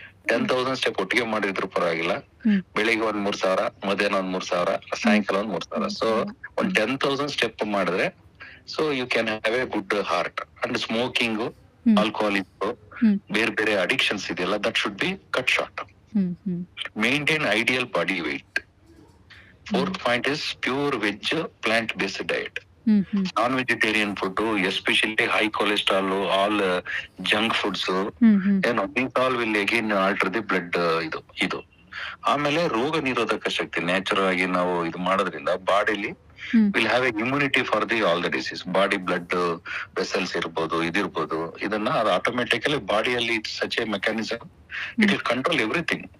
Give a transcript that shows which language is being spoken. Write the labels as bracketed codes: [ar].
[kn] 10,000 step ಒಟ್ಟಿಗೆ ಮಾಡಿದ್ರು ಪರವಾಗಿಲ್ಲ, ಹ್ಮ್ ಬೆಳಿಗ್ಗೆ 3,000, ಮಧ್ಯಾಹ್ನ 3,000, ಸಾಯಂಕಾಲ 3,000. [en] so [kn] ಒಂದ್ 10,000 ಸ್ಟೆಪ್ ಮಾಡಿದ್ರೆ [en] So you can have a good heart. And smoking, hmm alcoholic, hmm [kn] ಬೇರೆ ಬೇರೆ ಅಡಿಕ್ಷನ್ಸ್ ಇದೆಯಲ್ಲ, [en] That should be cut short. Hmm hmm Maintain ideal body weight. Fourth point is pure veg, plant-based diet. Hmm hmm Non-vegetarian food, especially high cholesterol, all junk foods, hmm hmm these all will again alter the blood. [kn] ಇದು ಆಮೇಲೆ ರೋಗ ನಿರೋಧಕ ಶಕ್ತಿ natural ಆಗಿ ನಾವು ಇದು ಮಾಡೋದ್ರಿಂದ ಬಾಡಿಲಿ [en] Will have a immunity for the all the disease. [kn] Body blood vessels ಇರ್ಬೋದು, ಇದಿರ್ಬೋದು, ಇದನ್ನ ಅದು ಆಟೋಮೆಟಿಕಲಿ ಬಾಡಿಯಲ್ಲಿ [en] Such a mechanism, it will control everything.